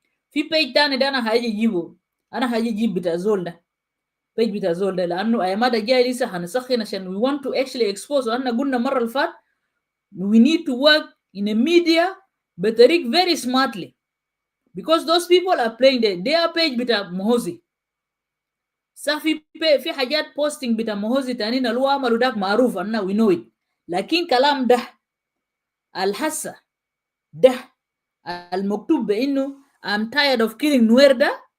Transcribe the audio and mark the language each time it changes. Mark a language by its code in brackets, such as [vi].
[ar] في page تاني ده انا هيجيبه، انا هيجيب بتاع زول ده page بتاع زول ده، لانه ايام ده جاي لسه هنسخن عشان [en] we want to actually expose. [ar] وانا قلنا المره اللي فات [en] we need to work in a media بطريق very smartly because those people are playing their page [ar] بتاع موهوزي. صح في حاجات posting بتاع موهوزي تانيين اللي هو عملوا داك معروف انه [en] we know it، [ar] لكن كلام ده الحسه ده المكتوب بانه [en] I'm tired of killing Nuerda.